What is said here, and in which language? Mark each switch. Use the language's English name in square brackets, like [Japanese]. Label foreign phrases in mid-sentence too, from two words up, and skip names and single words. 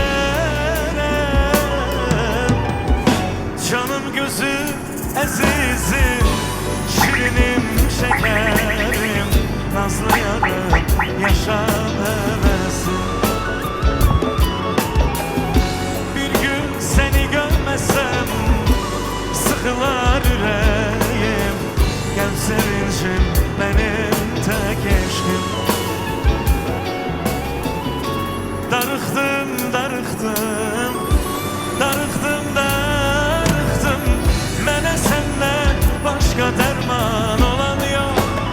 [Turkish] Canım gözüm azizim, şirinim şekerim, nazlı yarım yaşam hevesim. Bir gün seni görmesem sıkılar yüreğim, gel sevincim benim tek eşkim. [Azerbaijani] Darıxdım, darıxdım, darıxdım, darıxdım, mənə səndən başqa dərman olan yox.